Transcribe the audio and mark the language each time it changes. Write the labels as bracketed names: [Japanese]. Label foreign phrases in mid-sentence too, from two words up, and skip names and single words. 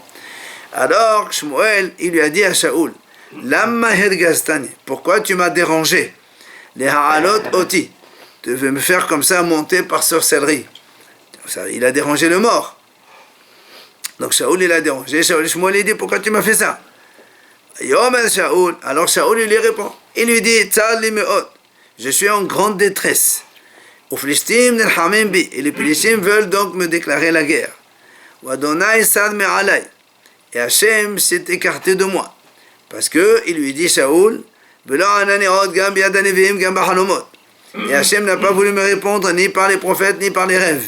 [French] Alors Shmuel, il lui a dit à Shaoul, [Hebrew] למה הרגזתני, [French] pourquoi tu m'as dérangé? [Hebrew] להעלות אותי, [French] tu veux me faire comme ça monter par sorcellerie. Il a dérangé le mort. Donc Shaoul il a dérangé, Shmuel il dit, pourquoi tu m'as fait ça? Shaoul, alors Shaoul il lui répond, il lui dit, [Hebrew] צר לי מאד, [French] je suis en grande détresse. Et les Pélishtim veulent donc me déclarer la guerre. Et Hachem s'est écarté de moi. Parce que il lui dit Shaoul, et Hachem n'a pas voulu me répondre ni par les prophètes ni par les rêves.